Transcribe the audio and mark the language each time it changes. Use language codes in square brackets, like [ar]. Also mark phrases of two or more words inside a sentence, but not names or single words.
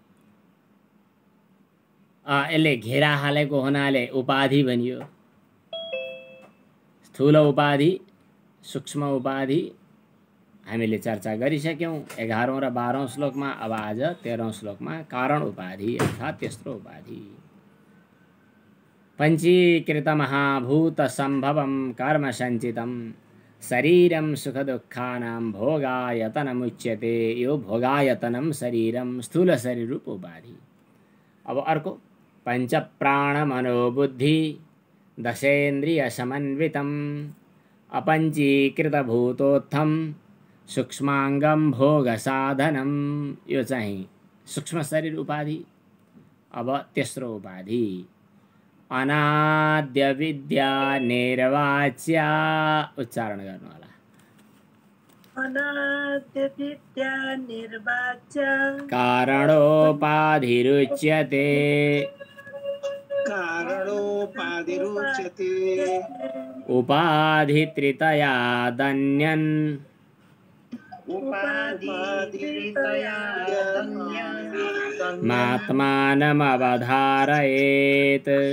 [ne] यसले घेरा हालेको हुनाले उपाधि भनियो। स्थूल उपाधि सूक्ष्म उपाधि हामीले चर्चा गरिसक्यौं 11औं र 12औं श्लोकमा। अब आज 13औं श्लोकमा कारण उपाधि अर्थात् तेस्रो उपाधि। [sa] पञ्चीकृत महाभूत सम्भवं कर्म सञ्चितं शरीरं सुख दुःखानां भोगायतनमुच्यते। [ne] यो भोगायतनम शरीरम स्थूल शरीर रूप उपाधि। अब अर्को [sa] पंच प्राण मनोबुद्धि दशेन्द्रिय समन्वितम अपंचीकृत भूतोत्थम सूक्ष्मांगम भोग साधनम। [ne] यो चाहिँ सूक्ष्म शरीर उपाधि। अब तेस्रो उपाधि [sa] अनाद्य विद्या निर्वाच्या। [ne] उच्चारण गर्नु होला। [sa] अनाद्य विद्या निर्वाच्या कारणोपाधिरुच्यते। कारणोपाधिरुच्यते उपाधित्रितया दन्यन् मात्मानमवधारयेत्।